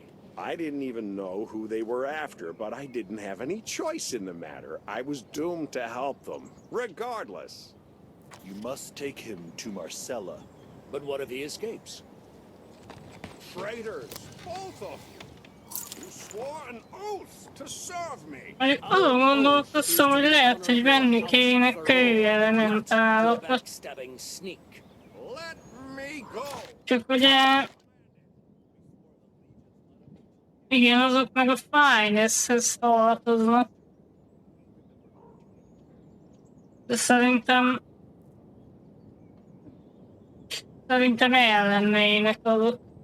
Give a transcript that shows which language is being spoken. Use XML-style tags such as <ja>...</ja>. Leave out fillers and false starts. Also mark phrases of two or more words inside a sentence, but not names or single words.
<en>I didn't even know who they were after, but I didn't have any choice in the matter. I was doomed to help them, regardless. You must take him to Marcella. But what if he escapes? Traitors, both of you. You swore an oath to serve me.</en> <hu>Mondjuk azon gondolkoztam, hogy lehet, hogy venni kéne kőelementálokat.</hu> <en>Backstabbing sneak. Let me go.</en> <hu>Csak ugye... Igen, azok meg a Finance-hez tartoznak. De szerintem ellennének azok.</hu>